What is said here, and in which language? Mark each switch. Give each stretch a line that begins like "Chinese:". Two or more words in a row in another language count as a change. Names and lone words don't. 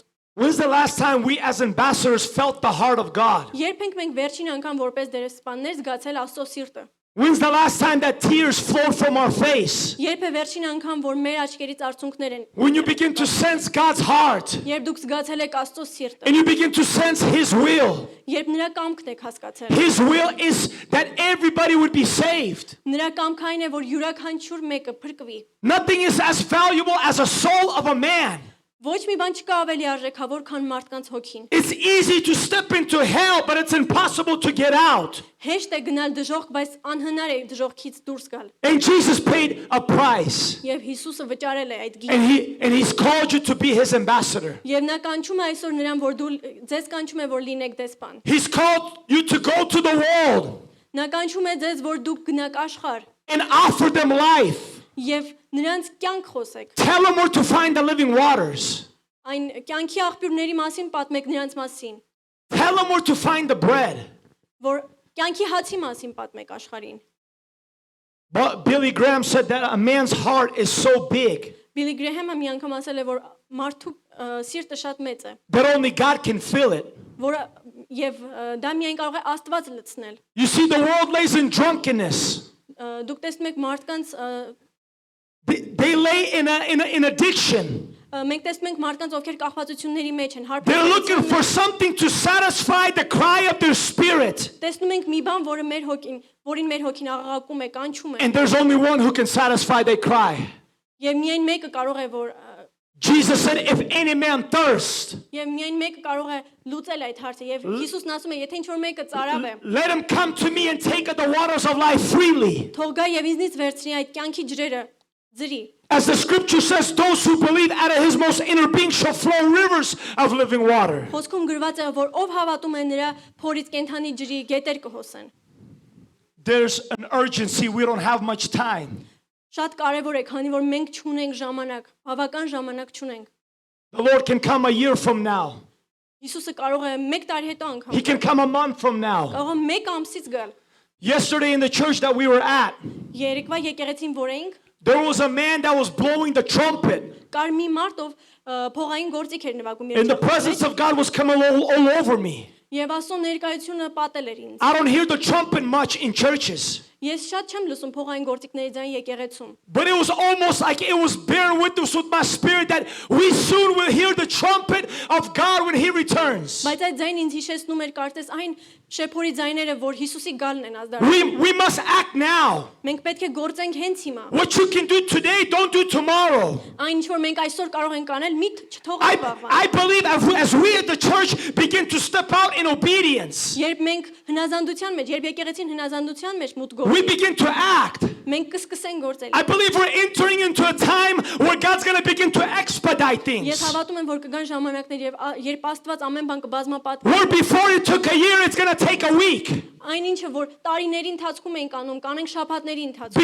English: When's the last time we as ambassadors felt the heart of God?
Armenian: Երբ ենք մենք վերջին անգամ որպես դերեսպաններ զգացել Աստծո սիրտը։
English: When's the last time that tears flowed from our face?
Armenian: Երբ է վերջին անգամ որ մեր աչքերից արցունքներ են։
English: When you begin to sense God's heart
Armenian: Երբ դուք զգացել եք Աստծո սիրտը։
English: and you begin to sense His will.
Armenian: Երբ նրա կամքն եք հասկացել։
English: His will is that everybody would be saved.
Armenian: Նրա կամքը այն է, որ յուրաքանչյուր մեկը փրկվի։
English: Nothing is as valuable as a soul of a man.
Armenian: Ոչ մի բան չկա ավելի արժեքավոր, քան մարդկանց հոգին։
English: It's easy to step into hell, but it's impossible to get out.
Armenian: Հեշտ է գնալ դժոխք, բայց անհնար է դժոխքից դուրս գալ։
English: And Jesus paid a price.
Armenian: Եվ Հիսուսը վճարել է այդ գինը։
English: And He's called you to be His ambassador.
Armenian: Եվ նա կանչում է այսօր նրան, որ դու ձեզ կանչում է, որ լինեք դեսպան։
English: He's called you to go to the world
Armenian: Նա կանչում է ձեզ, որ դուք գնաք աշխարհ
English: and offer them life.
Armenian: եւ նրանց կյանք խոսեք։
English: Tell them where to find the living waters.
Armenian: Այն կյանքի աղբյուրների մասին պատմեք նրանց մասին,
English: Tell them where to find the bread.
Armenian: որ կյանքի հացի մասին պատմեք աշխարհին։
English: But Billy Graham said that a man's heart is so big
Armenian: Բիլի Գրեհեմը մի անգամ ասել է, որ մարդու սիրտը շատ մեծ է,
English: that only God can fill it.
Armenian: որ եւ դա միայն կարող է Աստված լցնել։
English: You see, the world lays in drunkenness.
Armenian: Դուք տեսնում եք մարդկանց
English: They lay in addiction.
Armenian: մենք տեսնում ենք մարդկանց, ովքեր կախվածությունների մեջ են,
English: They're looking for something to satisfy the cry of their spirit.
Armenian: Տեսնում ենք մի բան, որին մեր հոգին աղաղակում է, կանչում է։
English: And there's only one who can satisfy their cry.
Armenian: Եվ միայն մեկը կարող է, որ
English: Jesus said, if any man thirst,
Armenian: Եվ միայն մեկը կարող է լուծել այդ հարցը, եւ Հիսուսն ասում է, եթե ինչ-որ մեկը ծարավ է,
English: let him come to me and take of the waters of life freely.
Armenian: թող գա եւ ինձնից վերցնի այդ կյանքի ջրերը, ջրի։
English: As the scripture says, those who believe out of his most inner being shall flow rivers of living water.
Armenian: Խոսքում գրված է, որ ով հավատում է նրա փորից կենթանի ջրի գետեր կհոսեն։
English: There's an urgency. We don't have much time.
Armenian: Շատ կարևոր է, քանի որ մենք չունենք ժամանակ, բավական ժամանակ չունենք։
English: The Lord can come a year from now.
Armenian: Հիսուսը կարող է 1 տարի հետո անգամ,
English: He can come a month from now.
Armenian: կարող է 1 ամսից գալ։
English: Yesterday in the church that we were at,
Armenian: Երեկվա եկեղեցին որ էինք,
English: there was a man that was blowing the trumpet.
Armenian: կար մի մարդ, ով փողային գործիք էր նվագում
English: And the presence of God was coming all over me.
Armenian: Եվ Աստծո ներկայությունը պատել էր ինձ։
English: I don't hear the trumpet much in churches.
Armenian: Ես շատ չեմ լսում փողային գործիքների ձայն եկեղեցում։
English: But it was almost like it was bearing witness with my spirit that we soon will hear the trumpet of God when He returns.
Armenian: Բայց այդ ձայնը ինձ հիշեցնում էր կարծես այն շեփորի ձայները, որ Հիսուսի գալն են ազդարարում։
English: We must act now.
Armenian: Մենք պետք է գործենք հենց հիմա։
English: What you can do today, don't do tomorrow.
Armenian: Այն ինչ որ մենք այսօր կարող ենք անել, մի չթողենք վաղվա։
English: I believe as we at the church begin to step out in obedience,
Armenian: Երբ մենք հնազանդության մեջ, երբ եկեղեցին հնազանդության մեջ մուտք
English: we
Armenian: գործի,
English: begin to act.
Armenian: Մենք կսկսենք գործել։
English: I believe we're entering into a time where God's going to begin to expedite
Armenian: Ես
English: things.
Armenian: հավատում եմ, որ կգան ժամանակներ եւ երբ Աստված ամեն bան կբազմապատկի։
English: Where before it took a year, it's going to take a week.
Armenian: Այն ինչը որ տարիների ընթացքում ենք անում, կանենք շաբաթների ընթացքում։